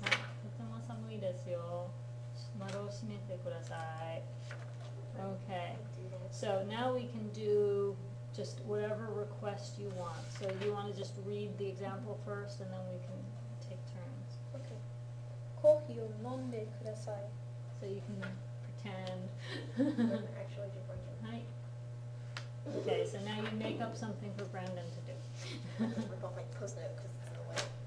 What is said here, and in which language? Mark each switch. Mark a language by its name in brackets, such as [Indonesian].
[Japanese] はい、とても寒いですよ。窓を閉めてください。 [English] Okay, so now we can do just whatever request you want. So you want to just read the example first and then we can take turns. Okay. [Japanese] コーヒーを飲んでください。 [English] So you can pretend. Actually, do French. [Japanese] はい。 [English] Okay, so now you make up something for Brandon to do. Rip off my post-it note because it's in the way.